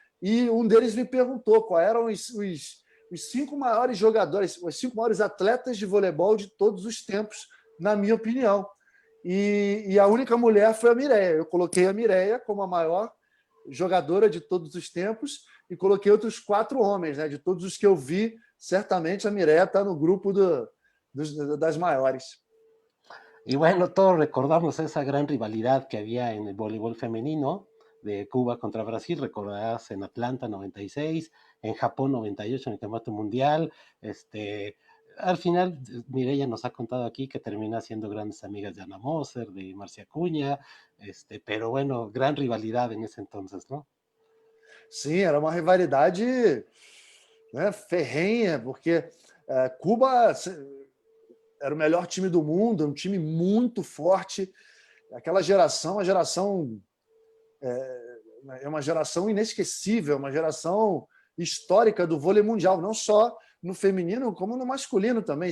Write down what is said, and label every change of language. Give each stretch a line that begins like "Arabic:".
Portuguese: E um deles me perguntou quais eram os 5 maiores jogadores, os 5 maiores atletas de voleibol de todos os tempos, na minha opinião. E a única mulher foi a Mireia. Eu coloquei a Mireia como a maior jogadora de todos os tempos e coloquei outros 4 homens, né? De todos os que eu vi, certamente a Mireia está no grupo das maiores.
Spanish: Y bueno, todos recordamos esa gran rivalidad que había en el voleibol femenino de Cuba contra Brasil, recordarás en Atlanta 96, en Japón 98 en el Campeonato Mundial. Al final, Mireia nos ha contado aquí que termina siendo grandes amigas de Ana Moser, de Marcia Acuña, pero bueno, gran rivalidad en ese entonces, ¿no?
Portuguese: Sim, era uma rivalidade, né, ferrenha, porque Cuba era o melhor time do mundo, um time muito forte. Aquela geração, é uma geração inesquecível, uma geração histórica do vôlei mundial, não só no feminino, como no masculino também.